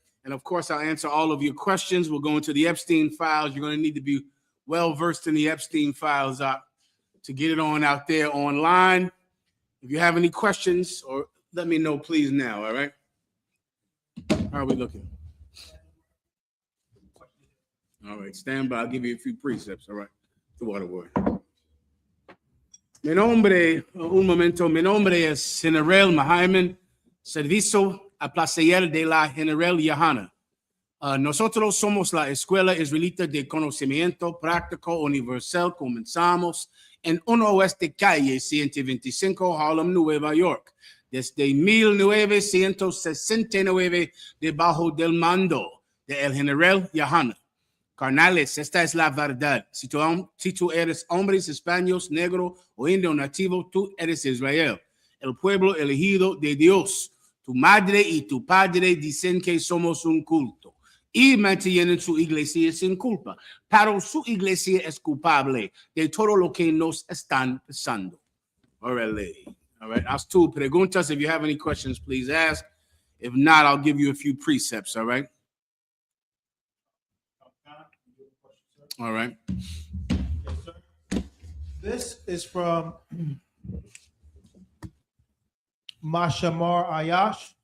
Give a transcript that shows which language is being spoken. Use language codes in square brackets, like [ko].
[en] And of course, I'll answer all of your questions. We'll go into the Epstein files. You're going to need to be well-versed in the Epstein files to get it on out there online. If you have any questions, or let me know, please, now, all right? How are we looking? All right, stand by. I'll give you a few precepts, all right? The water word. [es] Mi nombre es General Mahayaman, servicio a placer de la General YAHANNA. Nosotros somos la Escuela Israelita de Conocimiento Práctico Universal. Comenzamos en 1 Oeste Calle 125, Harlem, Nueva York, desde 1969, debajo del mando de el General YAHANNA. Carnales, esta es la verdad. Si tú eres hombres, españoles, negro o indio nativo, tú eres Israel, el pueblo elegido de Dios. Tu madre y tu padre dicen que somos un culto y mantienen su iglesia sin culpa, pero su iglesia es culpable de todo lo que nos están pasando. [en] All right, lady. All right, haz tú preguntas. If you have any questions, please ask. If not, I'll give you a few precepts, all right? All right. Yes, sir. This is from Mashamar Ayash.